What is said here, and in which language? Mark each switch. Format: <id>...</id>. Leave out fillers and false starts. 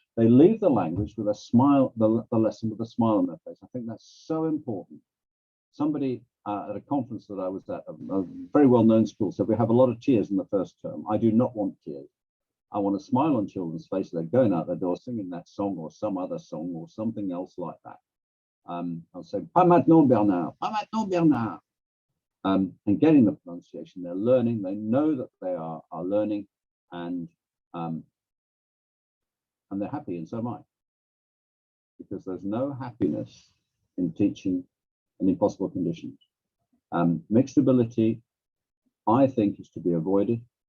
<en>They leave the language with a smile, the lesson with a smile on their face. I think that's so important. Somebody at a conference that I was at, a very well-known school, said we have a lot of tears in the first term. I do not want tears. I want a smile on children's faces. They're going out the door singing that song or some other song or something else like that. I'll say,</en> <fr>pas maintenant Bernard, pas maintenant Bernard.</fr> <en>And getting the pronunciation, they're learning, they know that they are learning, and they're happy, and so am I. Because there's no happiness in teaching in impossible conditions. Mixed ability, I think, is to be avoided.</en>